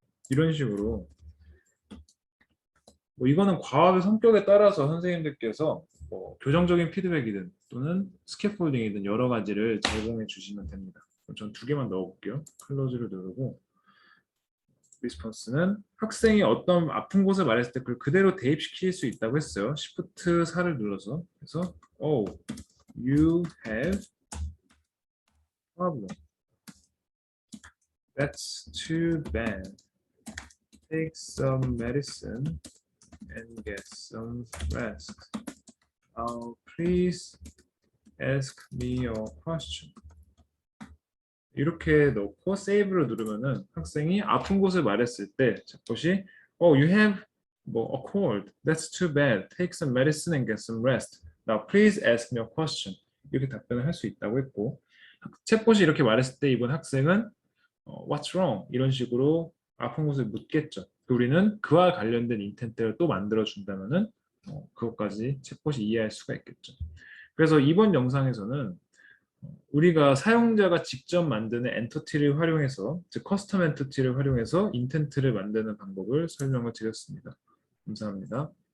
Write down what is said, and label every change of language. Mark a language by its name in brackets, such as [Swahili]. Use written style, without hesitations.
[Korean] 이런 식으로 뭐 이거는 과업의 성격에 따라서 선생님들께서 뭐 교정적인 피드백이든 또는 스캐폴딩이든 여러 가지를 제공해 주시면 됩니다. 전 두 개만 넣어볼게요. 클로즈를 누르고 리스폰스는 학생이 어떤 아픈 곳을 말했을 때 그걸 그대로 대입시킬 수 있다고 했어요. [English] Shift 4를 눌러서 그래서 Oh, you have problem. That's too bad. Take some medicine and get some rest. Please ask me a question. [Korean] 이렇게 넣고 세이브를 누르면은 학생이 아픈 곳을 말했을 때 챗봇이 Oh, you have a cold. [English] That's too bad. Take some medicine and get some rest. Now, please ask me a question. [Korean] 이렇게 답변을 할 수 있다고 했고 챗봇이 이렇게 말했을 때 이번 학생은 What's wrong? 이런 식으로 아픈 곳을 묻겠죠. 우리는 그와 관련된 인텐트를 또 만들어 준다면은 그것까지 챗봇이 이해할 수가 있겠죠. 그래서 이번 영상에서는 우리가 사용자가 직접 만드는 엔터티를 활용해서 즉 커스텀 엔터티를 활용해서 인텐트를 만드는 방법을 설명을 드렸습니다. 감사합니다.